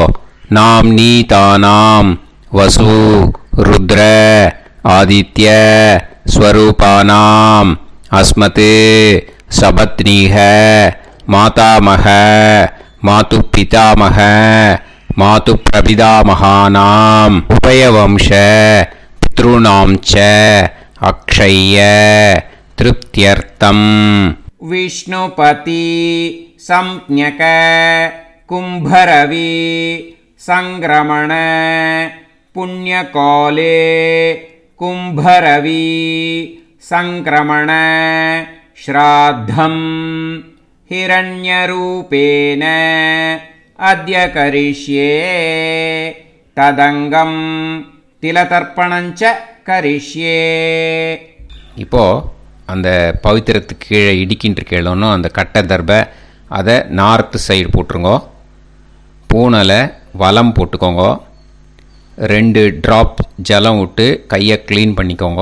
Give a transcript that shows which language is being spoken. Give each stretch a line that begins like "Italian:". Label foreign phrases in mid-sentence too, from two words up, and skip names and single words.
Sanskrit: நாம் நீ தானாம் வசு ருத்ர ஆதித்ய ஸ்வரூபானாம் அஸ்மத் சபத்னீஹ மாதாமக மாது பிதாமக மாது பிரபிதாமகானாம் உபயவம்ச பித்ருணாம் ச அக்ஷய்ய திருப்தியர்த்தம். विष्णुपति संज्ञक कुम्भरवि संक्रमण पुण्यकाले कुम्भरवि संक्रमण श्राद्धं हिरण्यरूपेण अद्य करिष्ये तदंगं तिलतर्पणञ्च करिष्ये.
Tamil: இப்போது அந்த பவித்திரத்துக்கு கீழே இடிக்கின்ற கீழே அந்த கட்டை தர்பை அதை
English: north side
Tamil: போட்டுருங்கோ. பூனலை வலம் போட்டுக்கோங்க. 2 ட்ராப் ஜலம் விட்டு கையை க்ளீன் பண்ணிக்கோங்க.